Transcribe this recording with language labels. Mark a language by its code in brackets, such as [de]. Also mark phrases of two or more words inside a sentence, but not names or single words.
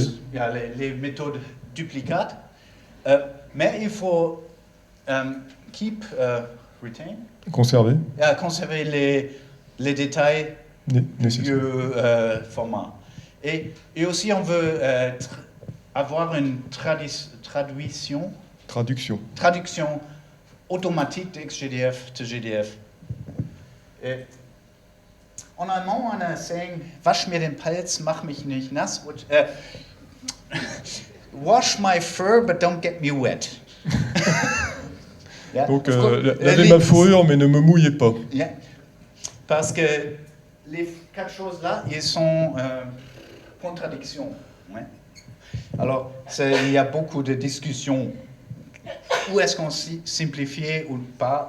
[fr] les méthodes duplicates, mais il faut retain, conserver les détails du format. Et aussi, on veut avoir une traduction automatique de XGDF to GDF. Et en allemand, on a saying, [de] wasch mir den Pelz, mach mich nicht nass. [en] Wash my fur, but don't get me wet. Yeah. [fr] Donc, lavez ma fourrure, mais ne me mouillez pas. [en] Yeah. [fr] Parce que les 4 choses-là, ils sont contradictions. Ouais. Alors, il y a beaucoup de discussions. Où est-ce qu'on simplifie ou pas?